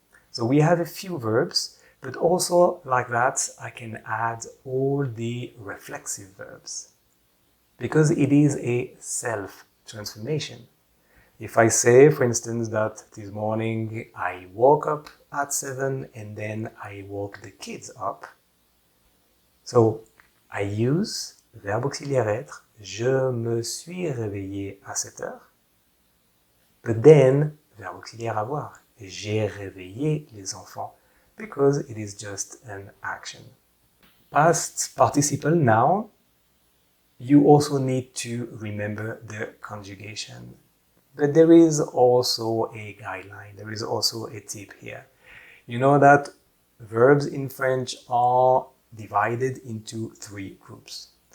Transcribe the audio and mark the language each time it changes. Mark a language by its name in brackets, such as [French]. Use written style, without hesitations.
[English] So we have a few verbs, but also like that, I can add all the reflexive verbs because it is a self-transformation. If I say, for instance, that this morning I woke up at 7 and then I woke the kids up. So I use [French] verbe auxiliaire être, je me suis réveillé à 7 heures. [English] But then, [French] verbe auxiliaire avoir, j'ai réveillé les enfants. [English] Because it is just an action. Past participle now, you also need to remember the conjugation. But there is also a guideline, there is also a tip here. You know that verbs in French are divided into three groups.